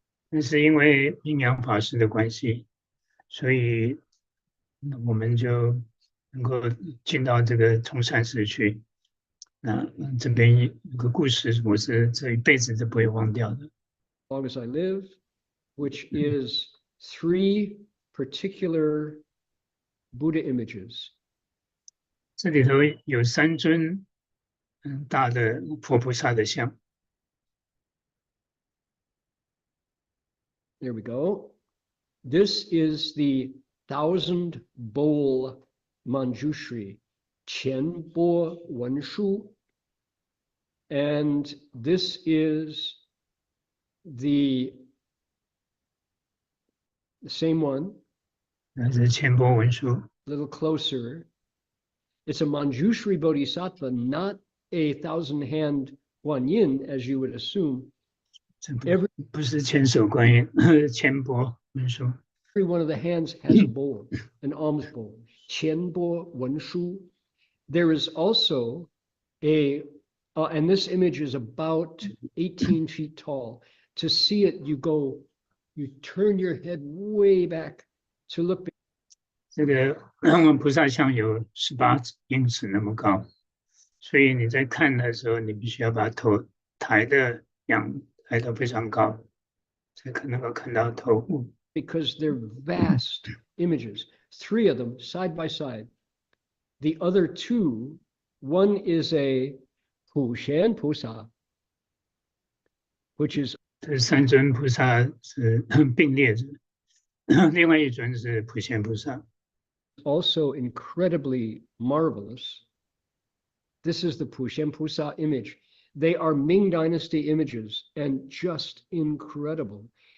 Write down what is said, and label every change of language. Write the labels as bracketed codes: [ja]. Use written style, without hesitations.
[zh] 那是因为阴阳法师的关系，所以我们就能够进到这个崇善寺去。那这边有个故事，我是这一辈子都不会忘掉的。 [en] As long as I live, which is 3 particular Buddha images. [zh] 这里头有3尊大的佛菩萨的像。 [en] There we go. This is the 1000 bowl Manjushri, Qianbo Wenshu. And this is the same one. [zh] 那是千波文书。 [en] A little closer. It's a Manjushri Bodhisattva, not a 1000-hand Guanyin, as you would assume. [zh] 不是千手观音，千波文书。 [en] Every one of the hands has a bowl, an alms bowl. Qianbo Wenshu. There is also and this image is about 18 feet tall. To see it, you turn your head way back to look. [zh] 这个菩萨像有18英尺那么高，所以你在看的时候，你必须要把头抬得非常高，才能够看到头部。 [en] Because they're vast images, 3 of them side by side. The other 2, one is a Pushen Pusa, which is [zh] 这3尊菩萨是并列着，另外一尊是普贤菩萨。 [en] also incredibly marvelous. This is the Pushen Pusa image. They are Ming Dynasty images and just incredible.